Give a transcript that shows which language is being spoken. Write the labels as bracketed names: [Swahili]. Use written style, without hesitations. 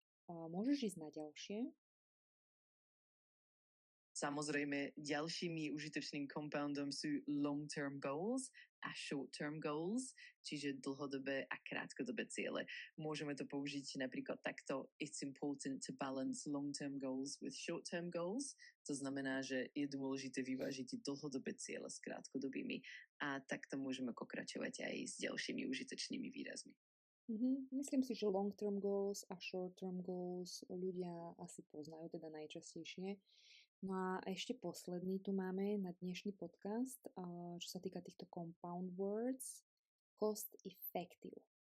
[Slovak] Môžeš ísť na ďalšie? Samozrejme, ďalšími užitočným compoundom sú [English] long-term goals [Slovak] a [English] short-term goals, [Slovak] čiže dlhodobé a krátkodobé ciele. Môžeme to použiť napríklad takto. [English] It's important to balance long-term goals with short-term goals. [Slovak] To znamená, že je dôležité vyvážiť dlhodobé ciele s krátkodobými. A takto môžeme pokračovať aj s ďalšími užitočnými výrazmi. Myslím si, že [English] long-term goals [Slovak] a [English] short-term goals [Slovak] ľudia asi poznajú, teda najčastejšie. No a ešte posledný tu máme na dnešný podcast, čo sa týka týchto compound words, [English] cost effective.